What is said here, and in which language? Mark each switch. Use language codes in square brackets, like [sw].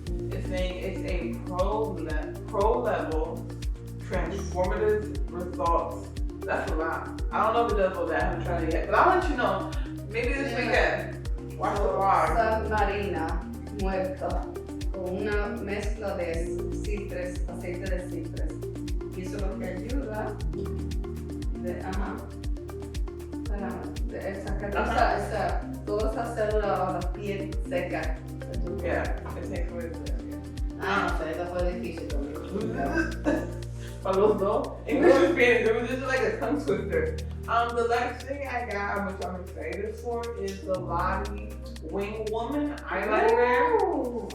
[en] It's saying it's a pro level transformative results. That's a lot. I don't know if it does all that. I haven't tried it yet, but I'll let you know. Maybe this weekend. Watch the vlog. [es] Sal marina muerta con una mezcla de citrus, aceite de citrus. Y eso lo que ayuda para sacar toda esa célula o la piel seca. [en] Yeah, it takes away the [es] No sé, eso fue difícil conmigo. Para los dos. [en] English and Spanish, it was just like a tongue twister. The last thing I got, which I'm excited for, is the Lottie Wing Woman eyeliner.